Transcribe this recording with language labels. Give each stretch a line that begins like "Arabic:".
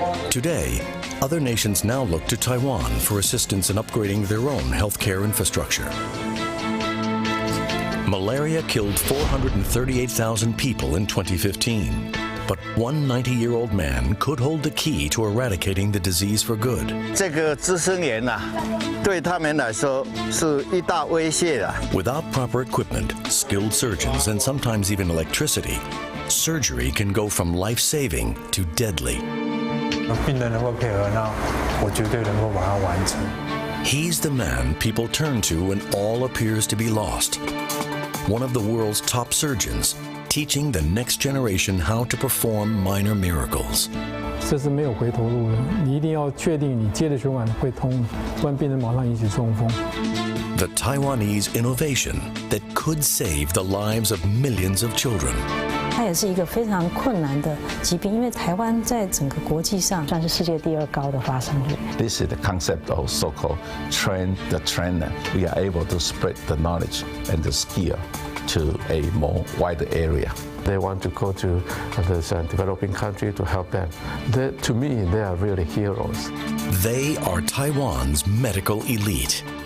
English: Today, other nations now look to Taiwan for assistance in upgrading their own healthcare infrastructure. Malaria killed 438,000 people in 2015. But one 90-year-old man could hold the key to eradicating the disease for good.
Chinese: 这个滋生源啊，对他们来说是一大威胁啊。
English: Without proper equipment, skilled surgeons, and sometimes even electricity, surgery can go from life-saving to deadly.
Chinese: 病人能够配合，那我绝对能够把它完成。
English: He's the man people turn to when all appears to be lost. One of the world's top surgeons, teaching the next generation how to perform minor miracles.
Chinese: 这是没有回头路的，你一定要确定你接的血管会通，不然病人马上引起中风。
English: The Taiwanese innovation that could save the lives of millions of children.
Chinese: 它也是一个非常困难的疾病，因为台湾在整个国际上算是世界第2高的发生率。
English: This is the concept of so-called train the trainer. We are able to spread the knowledge and the skill to a more wider area. They want to go to this developing country to help them. To me, they are really heroes. They are Taiwan's medical elite.